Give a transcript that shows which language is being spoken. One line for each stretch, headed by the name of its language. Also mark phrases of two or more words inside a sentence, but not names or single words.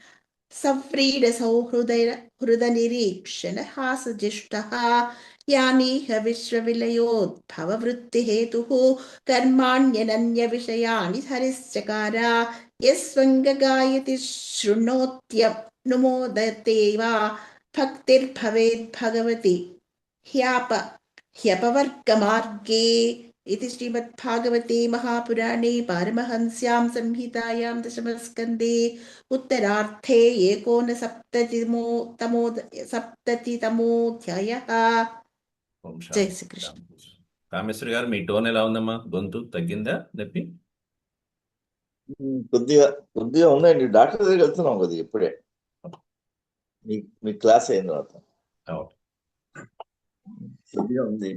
Sanskrit: सव्रीडसौहृदनिरीक्षण हासजिष्टः यानीह विश्वविलयोद्भववृत्तिहेतुः कर्माण्यनन्यविषयाणि हरिश्चकार यस्वङ्गगायति शृणोत्यनुमोदते वा भक्तिर्भवेद्भगवति ह्यपवर्गमार्गे इति श्रीमद्भागवते महापुराणे पारमहंस्यां संहितायां दशमस्कन्धे उत्तरार्धे 69तमोऽध्यायः।
Telugu: ఓం జై శాంతి శ్రీకృష్ణ. శాంతి. కామేశ్వరి గారు మీ టోన్ ఎలా ఉందమ్మా? గొంతు తగ్గిందా నొప్పి? కొద్దిగా కొద్దిగా ఉందండి. డాక్టర్ దగ్గరికి వెళ్తున్నాం కొద్దిగా ఇప్పుడే మీ క్లాస్ అయిన తర్వాత ఓకే. కొద్దిగా ఉంది.